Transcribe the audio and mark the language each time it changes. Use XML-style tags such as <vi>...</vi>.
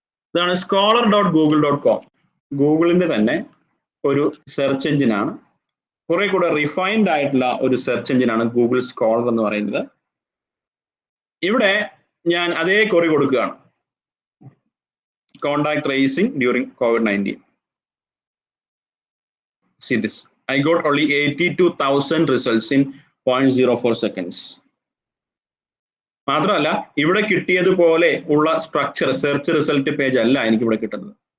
<ml>ഇതാണ് scholar.google.com. ഗൂഗിളിന്റെ തന്നെ ഒരു സെർച്ച് എഞ്ചിനാണ്, കുറെ കൂടെ റിഫൈൻഡ് ആയിട്ടുള്ള ഒരു സെർച്ച് എഞ്ചിനാണ് ഗൂഗിൾ സ്കോളർ എന്ന് പറയുന്നത്. ഇവിടെ ഞാൻ അതേ ക്വറി കൊടുക്കുകയാണ്, contact tracing during COVID-19.</ml> <en>See this, I got only 82,000 results in 0.04 seconds.</en> <ml>മാത്രമല്ല, ഇവിടെ കിട്ടിയതുപോലെ ഉള്ള സ്ട്രക്ചർ സെർച്ച് റിസൾട്ട് പേജ് അല്ല എനിക്ക് ഇവിടെ കിട്ടുന്നത്.</ml>